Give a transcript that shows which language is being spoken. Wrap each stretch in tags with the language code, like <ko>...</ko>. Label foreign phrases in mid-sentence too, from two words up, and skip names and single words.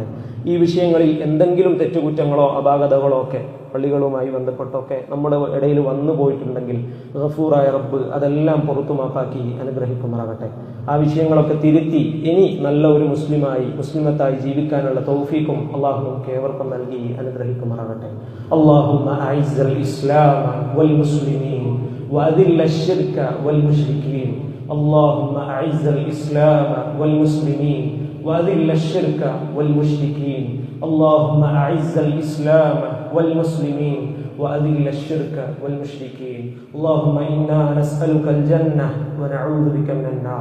<ml>ഈ വിഷയങ്ങളിൽ എന്തെങ്കിലും തെറ്റുകുറ്റങ്ങളോ അപാകതകളോ ഒക്കെ പള്ളികളുമായി ബന്ധപ്പെട്ടൊക്കെ നമ്മുടെ ഇടയിൽ വന്നു പോയിട്ടുണ്ടെങ്കിൽ ഗഫൂറായ റബ്ബ് അതെല്ലാം പുറത്തുമാപ്പാക്കി അനുഗ്രഹിക്കുമാറാകട്ടെ. ആ വിഷയങ്ങളൊക്കെ തിരുത്തി ഇനി നല്ല ഒരു മുസ്ലിമത്തായി ജീവിക്കാനുള്ള തൗഫീക്കും അള്ളാഹു നമുക്ക് ഏവർക്കും നൽകി അനുഗ്രഹിക്കുമാറാകട്ടെ.</ml> <ar>اللهم أعز الإسلام والمسلمين وأذل الشرك والمشركين. اللهم أعز الإسلام والمسلمين وأذل الشرك والمشركين. اللهم أعز الإسلام والمسلمين وأذل الشرك والمشركين. اللهم إنا نسألك الجنة ونعوذ بك من النار.</ar>